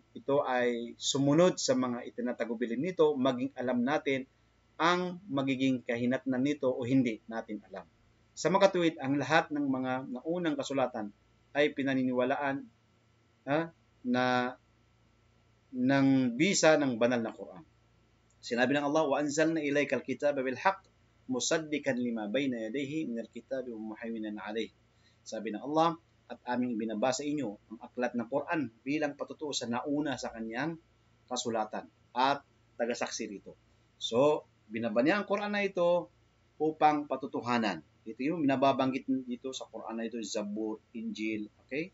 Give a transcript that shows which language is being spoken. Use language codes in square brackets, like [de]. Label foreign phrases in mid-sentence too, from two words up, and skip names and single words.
[tl] Ito ay sumunod sa mga itinatagubilin nito, maging alam natin ang magiging kahinatnan nito o hindi natin alam. Sa makatuwid, ang lahat ng mga naunang kasulatan ay pinaniniwalaan na ng bisa ng banal na Quran. Sinabi ng Allah, [ar] وَأَنزَلْنَا إِلَيْكَ الْكِتَابَ بِالْحَقِّ مُصَدِّقًا لِمَا بَيْنَ يَدَيْهِ مِنَ الْكِتَابِ وَمُهَيْمِنًا عَلَيْهِ. [tl] Sabi ng Allah, at aming binabasa inyo ang aklat ng Quran bilang patutuo sa nauna sa kanyang kasulatan at tagasaksi rito. So, binaba niya ang Quran na ito upang patutuhanan. Ito yung binababanggit dito sa Quran na ito, Zabur, Injil, okay?